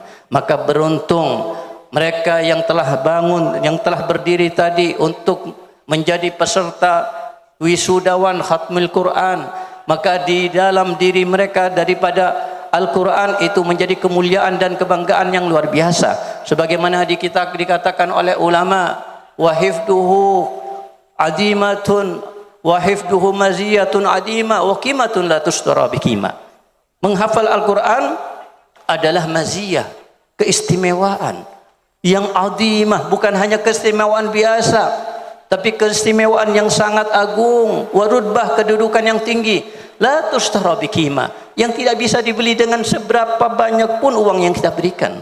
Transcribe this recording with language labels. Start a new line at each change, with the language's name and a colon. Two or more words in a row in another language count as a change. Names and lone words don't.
Indonesian: Maka beruntung mereka yang telah bangun, yang telah berdiri tadi untuk menjadi peserta wisudawan khatmul Quran. Maka di dalam diri mereka daripada Al-Quran itu menjadi kemuliaan dan kebanggaan yang luar biasa. Sebagaimana dikatakan oleh ulama,
Arabic: وحفظه عديمة وحفظه مزية عديمة وقيمة لا تشترى بقيمة.
Indonesian: Menghafal Al-Quran adalah maziyah, keistimewaan yang adimah, bukan hanya keistimewaan biasa, tapi keistimewaan yang sangat agung, warudbah, kedudukan yang tinggi,
Arabic: لا تشترى بقيمة,
Indonesian: yang tidak bisa dibeli dengan seberapa banyak pun uang yang kita berikan.